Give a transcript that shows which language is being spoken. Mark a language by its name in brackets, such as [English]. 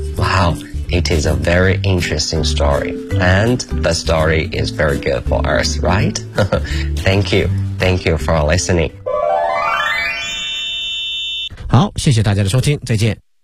[English] Wow, it is a very interesting story. And the story is very good for us, right? Thank you. Thank you for listening. [Chinese] 好，谢谢大家的收听，再见。